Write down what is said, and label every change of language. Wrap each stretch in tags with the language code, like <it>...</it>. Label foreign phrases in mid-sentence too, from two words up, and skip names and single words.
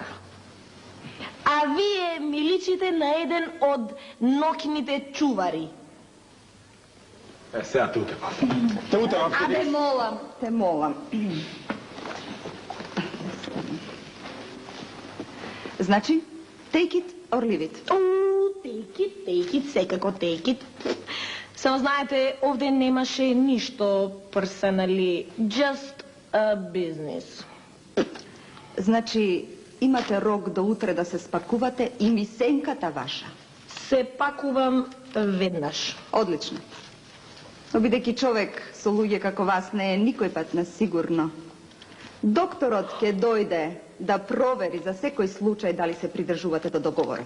<mk>А вие ми личите на еден од ноќните чувари. Сега те утепам. Те утепам. Те молам. Значи,</mk> <en>take it or leave it. Take it, секако take it.</en> <mk>Само знаете, овде немаше ништо персонали,</mk> <en>just a business.</en> <mk>Значи, имате рок до утре да се спакувате и мисенката ваша. Се пакувам веднаш. Одлично. Но бидејќи човек со луѓе како вас не е никој пат на сигурно, докторот ќе дојде да провери за секој случај дали се придржувате до договорот.</mk>